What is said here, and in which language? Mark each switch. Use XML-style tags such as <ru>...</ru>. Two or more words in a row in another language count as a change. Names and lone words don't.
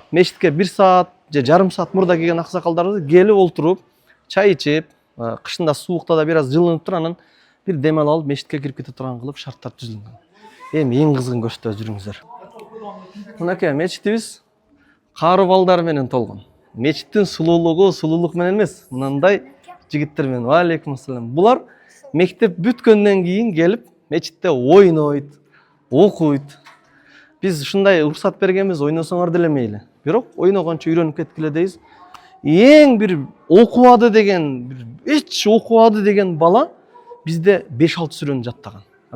<ky>Мечитке 1 саат же жарым саат мурда келген аксакалдарыбыз келип олтуруп, чай ичип, кышында суукта да бир аз жылынып туруп, анан бир дем алып мечитке кирип кете турган кылып шарттар түзүлгөн. Эми эң кызыгын көрсөтөбүз, жүрүңүздөр. Мынакей мечитибиз кары балдар менен толгон. Мечиттин сулуулук менен эмес, мындай жигиттер менен.</ky> <ar>وعليكم السلام.</ar> <ky>Булар мектеп бүткөндөн кийин келип мечитте ойнойт, окуйт. Биз ушундай уруксат бергенбиз, ойносоңор деле мейли. Бирок ойногончо үйрөнүп кеткиле дейбиз. Эң бир окубады деген, эч окубады деген бала бизде 5-6 сүрөнү жаттаган.</ky>